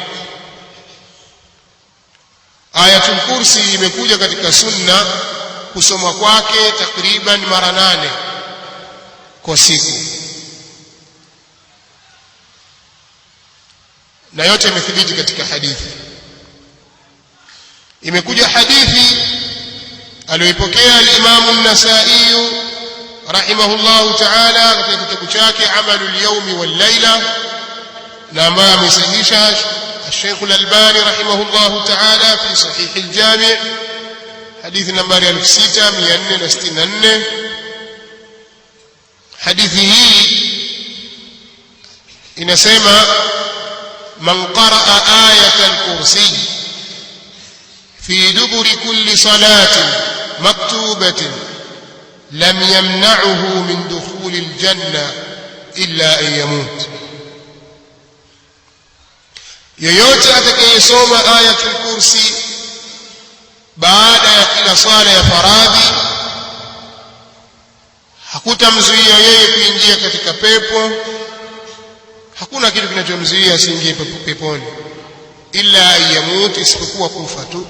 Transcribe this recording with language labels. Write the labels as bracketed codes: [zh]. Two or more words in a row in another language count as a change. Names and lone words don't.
[sw] Ayatul Kursi imekuja katika sunna kusoma kwake takriban mara 8 kwa siku, na yote imethibiti katika hadithi. Imekuja hadithi aliyoipokea al-Imam an-Nasa'i rahimahullahu ta'ala katika kitabu chake Amalul Yawmi wal Layla, na ambaye amesahihisha Sheikh al-Albani [ar] رحمه الله تعالى في صحيح الجامع' [sw] hadithi nambari 6464. hadithi hii inasema [ar] من قرأ آية الكرسي في دبر كل صلاة مكتوبة لم يمنعه من دخول الجنة إلا أن يموت, [sw] yoyote atakayesoma ayatul kursi baada ya kila sala ya faradhi hakutamzuia yeye kuingia katika pepo. Hakuna kitu kinachomzuia asiingie peponi [ar] إلا أن يموت, [sw] isipokuwa kufa tu.